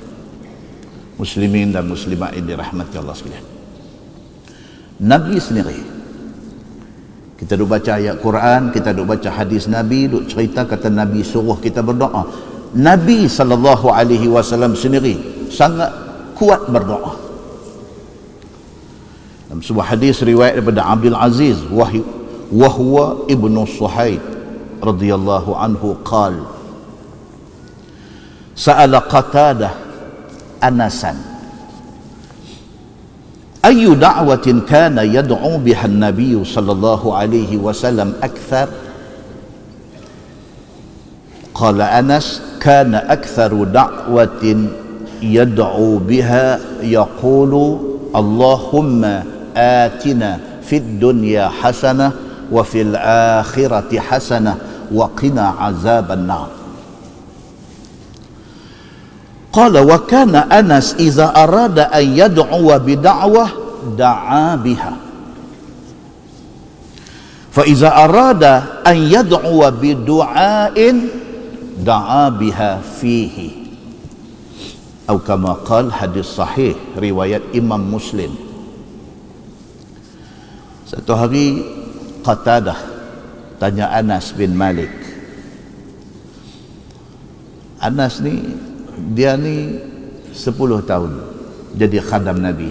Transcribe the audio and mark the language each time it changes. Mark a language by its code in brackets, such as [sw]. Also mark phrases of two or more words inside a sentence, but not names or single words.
[ms] Muslimin dan muslimat yang dirahmati Allah sekalian, Nabi sendiri, kita duk baca ayat Quran, kita duk baca hadis Nabi, duk cerita kata Nabi suruh kita berdoa. Nabi SAW sendiri sangat kuat berdoa. Dalam sebuah hadis riwayat daripada Abdul Aziz [ar] وهو ابن صهيب رضي الله عنه قال سأل قتادة أنسا أي دعوة كان يدعو بها النبي صلى الله عليه وسلم أكثر. قال أنس كان أكثر دعوة يدعو بها يقول اللهم آتنا في الدنيا حسنة وفي الآخرة حسنة وقنا عذاب النار. قال وكان أنس إذا أراد أن يدعو بدعوة دعا بها، فإذا أراد أن يدعو بدعاء دعا بها فيه, atau كما قال, [ms] hadis sahih riwayat Imam Muslim. Satu hari Qatadah tanya Anas bin Malik. Anas ni, dia ni 10 tahun jadi khadam Nabi.